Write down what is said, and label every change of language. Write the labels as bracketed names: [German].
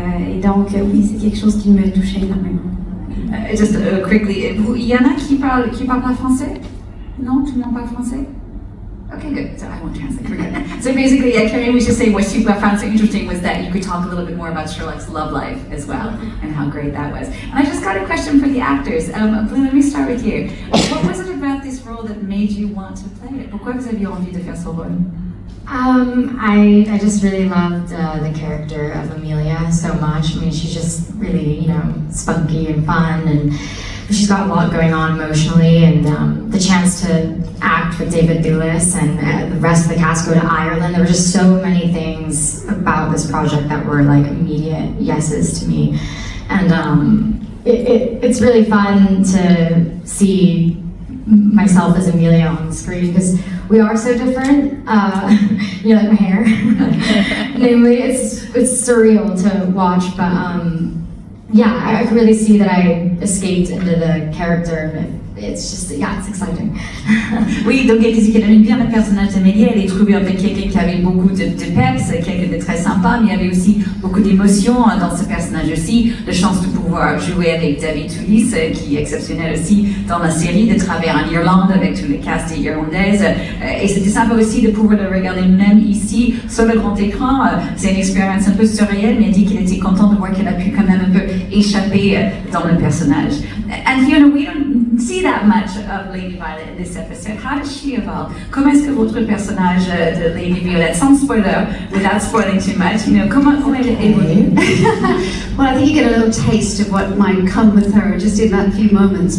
[French] Et donc, oui, c'est quelque chose qui me touchait énormément. [English] Just quickly, [French] il y en a qui parlent pas français? Non, tout le monde parle français? [English] Okay, good. So I won't translate. Forget it. So basically, Karine was just saying what she found so interesting was that you could talk a little bit more about Sherlock's love life as well, and how great that was. And I just got a question for the actors. Blue, let me start with you. What was it about this role that made you want to play it? [French] Pourquoi vous aviez envie de faire ce rôle? [English] I just really loved the character of Amelia so much. I mean, she's just really, spunky and fun and she's got a lot going on emotionally, and the chance to act with David Doulis and the rest of the cast go to Ireland. There were just so many things about this project that were like immediate yeses to me, and it's really fun to see myself as Amelia on the screen because we are so different. You like my hair? Namely, it's surreal to watch, but yeah, I could really see that I escaped into the character. It's just, yeah, it's exciting. [French] Oui, donc elle disait qu'elle aimait bien le personnage d'Amélie. Elle a trouvé en fait quelqu'un qui avait beaucoup de peps, quelqu'un de très sympa, mais il y avait aussi beaucoup d'émotions dans ce personnage aussi. La chance de pouvoir jouer avec David Doulis, qui est exceptionnel aussi dans la série, de travailler en Irlande avec tous les castes irlandaises. Et c'était sympa aussi de pouvoir le regarder même ici sur le grand écran. C'est une expérience un peu surréelle, mais elle dit qu'elle était contente de voir qu'elle a pu quand même un peu échapper dans le personnage. [English] And Fiona, we don't see that much of Lady Violet in this episode. How does she evolve? [French] Comment est-ce que votre personnage de Lady Violet, sans spoiler, [English] without spoiling too much, you know, [French] comment elle évolue? [English] Well, I think you get a little taste of what might come with her just in that few moments.